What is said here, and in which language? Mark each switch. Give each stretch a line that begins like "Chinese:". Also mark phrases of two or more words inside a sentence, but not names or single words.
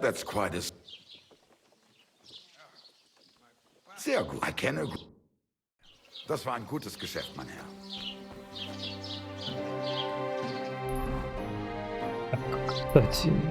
English: That's quite a...
German: Sehr gut. I kenne gut. Das war ein gutes Geschäft, mein Herr.
Russian: Кстати...